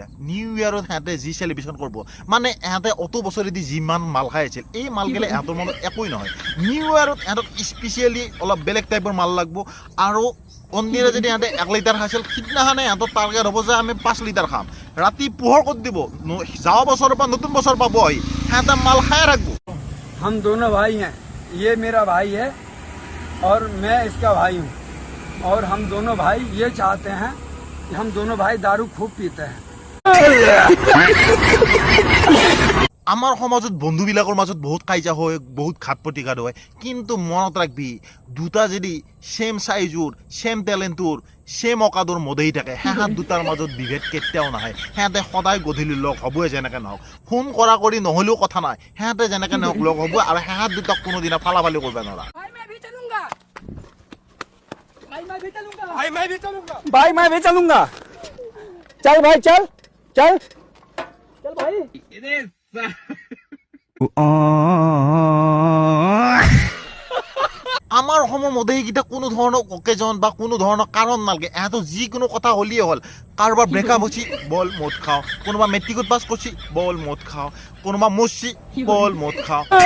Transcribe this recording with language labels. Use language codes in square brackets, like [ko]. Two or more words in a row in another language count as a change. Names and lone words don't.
[as] নিউ ইয়াৰত সিহঁতে যি চেলিব্ৰেশ্যন কৰিব, মানে ইহঁতে অত বছৰেদি যিমান মাল খাই আছিল, এই মালগিলা ইহঁতৰ মনত একোৱেই নহয়। নিউ ইয়াৰত ইহঁতক স্পেচিয়েলি অলপ বেলেগ টাইপৰ মাল লাগব, আৰু অন্যদিনা যদি ইহঁতে 1 লিটাৰ খাইছিল, সিদিনাখনে ইহঁতৰ টাৰ্গেট হ'ব যে আমি 5 লিটাৰ খাম। ৰাতি পোহৰ ক'ত দিব, যোৱা বছৰৰ পৰা নতুন বছৰ পাব আহি সিহঁতে মাল খাই থাকব। [hi] हम दोनों भाई हैं, ये मेरा भाई है और मैं इसका भाई हूँ, और हम दोनों भाई ये चाहते हैं कि हम दोनों भाई दारू खूब पीते हैं। [as] আমাৰ সমাজত বন্ধুবিলাকৰ মাজত বহুত কাজিয়া হয়, বহুত ঘাট প্ৰতিঘাত হয়, কিন্তু মনত ৰাখবি দুটা যদি সেম সাইজৰ, সেম টেলেণ্টৰ, সেম অকাদৰ মদেহী থাকে, সিহঁত দুটাৰ মাজত বিভেদ কেতিয়াও নাহে। সিহঁতে সদায় গধূলি লগ হ'বই, যেনেকৈ নহওক ফোন কৰা কৰি নহ'লেও কথা নাই, সিহঁতে যেনেকৈ নহওক লগ হ'ব, আৰু সিহঁত দুটাক কোনোদিনা ফালাফালি কৰিব নোৱাৰা। [hi] भाई मैं भी चलूंगा चल भाई चल चल चल भाई [as] আমাৰ অসমৰ মদেহীকেইটা কোনো ধৰণৰ অকেজন বা কোনো ধৰণৰ কাৰণ নালাগে এহেঁতৰ যিকোনো কথা হ'লেই হ'ল কাৰোবাৰ ব্ৰেকআপ হৈছে বল মদ খাওঁ কোনোবা মেট্ৰিকত পাছ কৰিছে বল মদ খাওঁ কোনোবা মৰছি বল মদ খাওঁ